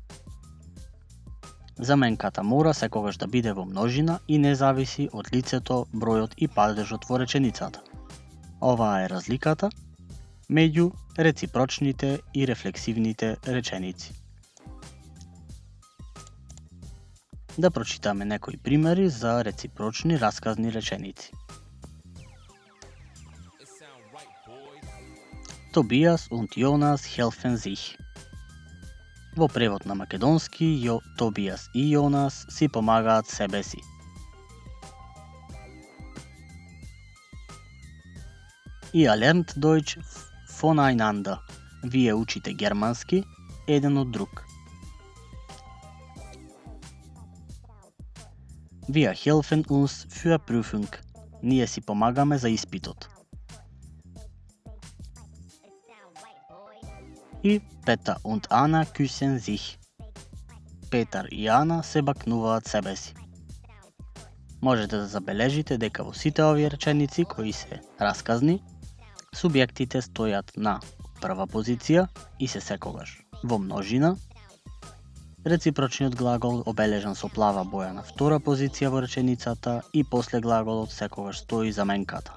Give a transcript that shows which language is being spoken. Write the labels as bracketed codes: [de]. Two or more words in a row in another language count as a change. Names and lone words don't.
[mk] Заменката мора секогаш да биде во множина и не зависи од лицето, бројот и падежот во реченицата. Оваа е разликата меѓу реципрочните и рефлексивните реченици. Да прочитаме некои примери за реципрочни расказни реченици. [de] Tobias und Jonas helfen sich. [mk] Во превод на македонски, Тобиас и Јонас си помагаат себе си. [de] Ihr lernt Deutsch voneinander. [mk] Вие учите германски еден од друг. [de] Wir helfen uns für Prüfung. [mk] Ние си помагаме за испитот. [de] И Петар und Anna küssen sich. [mk] Петар и Ана се бакнуваат себе си. Можете да забележите дека во сите овие реченици кои се расказни, субјектите стојат на прва позиција и се секогаш во множина. Реципрочниот глагол обележан со плава боја на втора позиција во реченицата и после глаголот секогаш стои заменката.